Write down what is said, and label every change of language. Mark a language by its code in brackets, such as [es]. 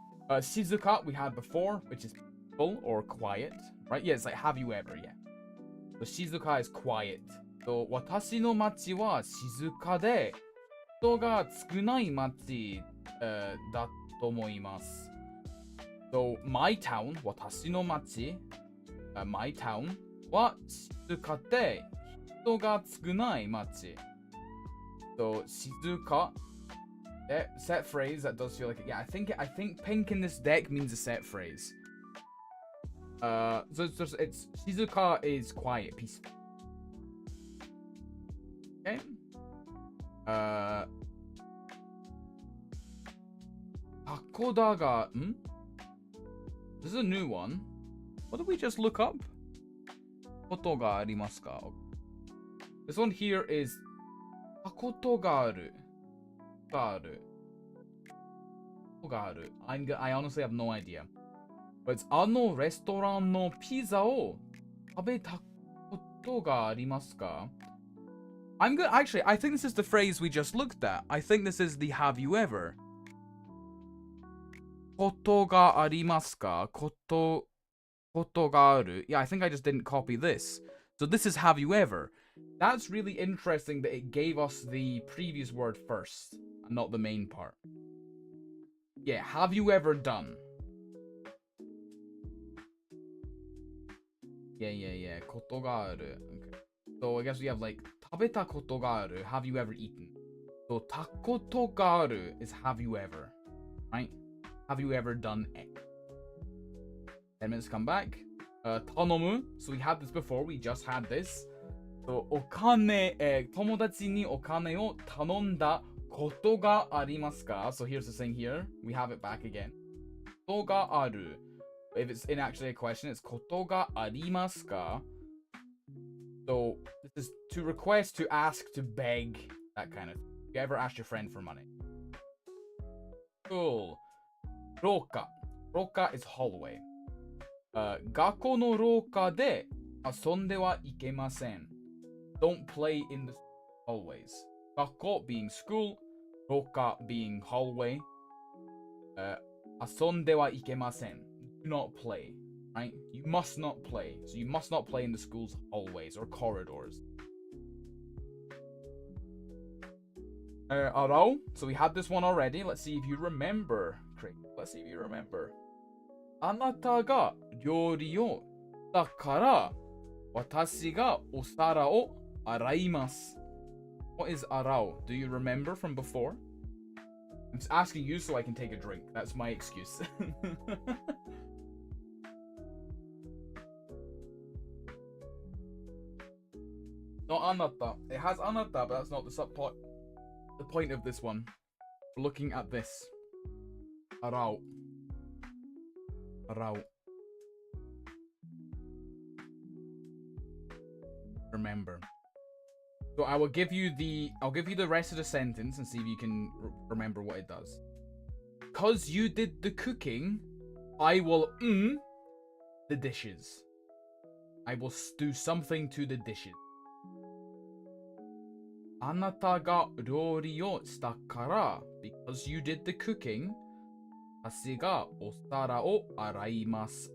[en] Shizuka we had before, which is peaceful or quiet. Right? Yeah, it's like, have you ever? Yeah. [ja] So, [en] shizuka is quiet. [ja] So, watashi no machi wa shizuka de,人が少ない町だと思います。 So, my town, 私の町、my town は静かで人が少ない町。 [en] So, 静か set phrase that does feel like it. Yeah, I think pink in this deck means a set phrase. So it's shizuka is quiet, peaceful. Okay. Takoda ga, This is a new one. What did we just look up? [ja] Koto ga arimasu ka? [en] This one here is takoto ga aru. I honestly have no idea. [ja] But it's あのレストランのピザを食べたことがありますか? [en] I'm good. Actually, I think this is the phrase we just looked at. I think this is the have you ever. [ja] Koto ga arimasu ka? Koto ga aru. [en] Yeah, I think I just didn't copy this. So this is have you ever. That's really interesting that it gave us the previous word first, and not the main part. Yeah, have you ever done? Yeah. Koto ga aru. Okay. So I guess we have like 食べたことがある. Have you ever eaten? So たことがある is have you ever. Right? Have you ever done X? 10 minutes to come back. Tanomu. So we had this before. We just had this. [ja] So お金、友達にお金を頼んだことがありますか? [en] So here's the thing here. We have it back again. ことがある. If it's in actually a question, it's ことがありますか? So this is to request, to ask, to beg, that kind of thing. You ever asked your friend for money? Cool. Roka. Roka is hallway. [ja] 学校の廊下で遊んではいけません. [en] Don't play in the hallways. 学校 being school, roka being hallway. [ja] 遊んではいけません. [en] Do not play. Right? You must not play. So you must not play in the school's hallways or corridors. Arao. So we had this one already. Let's see if you remember. Let's see if you remember. [ja] あなたが料理をだから私がお皿を洗います. [en] What is arao? Do you remember from before? I'm just asking you so I can take a drink. That's my excuse. Not anata. It has anata, but that's not the point of this one. We're looking at this. Arao. remember. So I'll give you the rest of the sentence and see if you can remember what it does. Because you did the cooking, I will the dishes. I will do something to the dishes. [ja] あなたが料理をしたから [en] because you did the cooking, [ja] 私がお皿を洗います.